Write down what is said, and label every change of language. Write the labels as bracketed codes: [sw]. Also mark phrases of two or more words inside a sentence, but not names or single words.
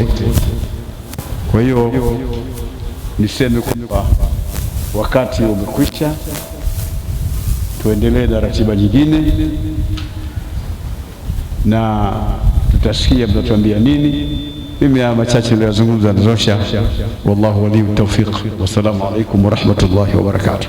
[sw] Kwa hiyo niseme kwamba wakati umekwisha, tuendelee na ratiba nyingine, na tutasikia mtatuambia nini. Mimi haya machache niliyozungumza natosha. [ar] والله ولي التوفيق. والسلام عليكم ورحمة الله وبركاته.